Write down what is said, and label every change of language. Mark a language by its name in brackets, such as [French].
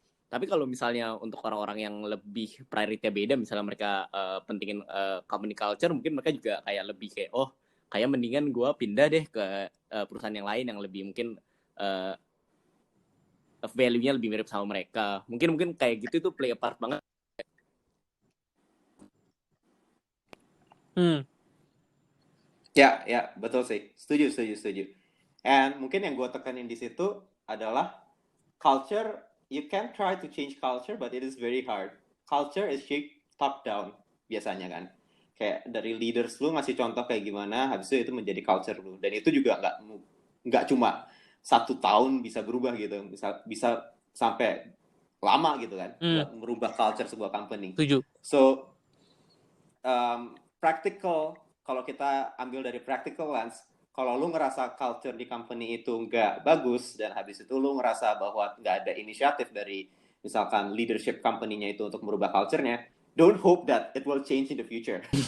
[Indonesian] Tapi kalau misalnya untuk orang-orang yang lebih priority beda, misalnya mereka pentingin company culture, mungkin mereka juga kayak lebih kayak kayak mendingan gue pindah deh ke perusahaan yang lain yang lebih mungkin value-nya lebih mirip sama mereka. Mungkin kayak gitu itu [English] play a part [Indonesian] banget. Ya, betul sih. Setuju. And mungkin yang gue tekanin di situ adalah culture. [English] You can try to change culture, but it is very hard. Culture is shaped top down [Indonesian] biasanya kan. Kayak dari leaders lu ngasih contoh kayak gimana, habis itu menjadi culture lu. Dan itu juga nggak cuma 1 tahun bisa berubah gitu. Bisa sampai lama gitu kan, buat merubah culture sebuah company. Setuju. [English] So practical, [Indonesian] kalau kita ambil dari practical lens, kalau lu ngerasa culture di company itu nggak bagus, dan habis itu lu ngerasa bahwa nggak ada inisiatif dari misalkan leadership company-nya itu untuk merubah culture-nya, [English] don't hope that it will change in the future.